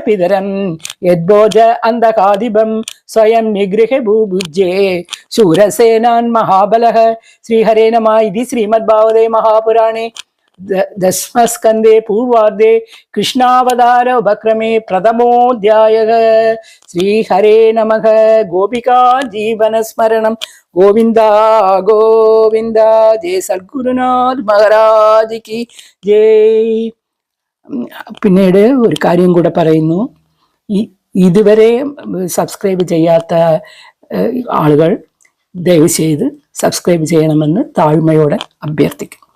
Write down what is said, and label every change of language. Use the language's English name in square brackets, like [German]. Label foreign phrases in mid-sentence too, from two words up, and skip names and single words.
[Sanskrit] पितरं यद्भोज अन्धकादिपं स्वयं निगृह्य भूभुज्ये शूरसेनान् महाबलः श्रीहरे नमः इति श्रीमद्भागवते महापुराणे दशमस्कन्धे पूर्वार्धे कृष्णावतार उपक्रमे प्रथमोऽध्यायः श्रीहरे नमः गोपिका जीवनस्मरणं गोविन्द गोविन्द जय सद्गुरुनाथ [Hindi] महाराज की जय. [Malayalam] പിന്നീട് ഒരു കാര്യം കൂടെ പറയുന്നു, ഇതുവരെ സബ്സ്ക്രൈബ് ചെയ്യാത്ത ആളുകൾ ദയവ് ചെയ്ത് സബ്സ്ക്രൈബ് ചെയ്യണമെന്ന് താഴ്മയോടെ അഭ്യർത്ഥിക്കുന്നു.